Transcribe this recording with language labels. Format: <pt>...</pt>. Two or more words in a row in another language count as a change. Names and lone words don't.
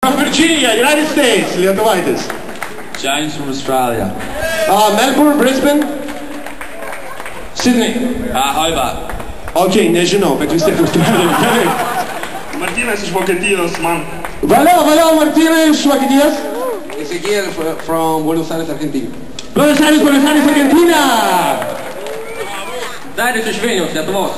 <lt>Virginia, United States, lietuvaitis.</lt> <en>James from Australia. Melbourne, Brisbane, Sydney. Hobart.</en> <lt>Ok, nežinau, bet vis tiek Australija. Gerai. Martynas iš Vokietijos, man. Valio, Martynai iš Vokietijos.</lt> <en>Ezequiel from Buenos Aires, Argentina. Buenos Aires, Argentina.</en> <lt>Darius iš Vilniaus, Lietuvos.</lt>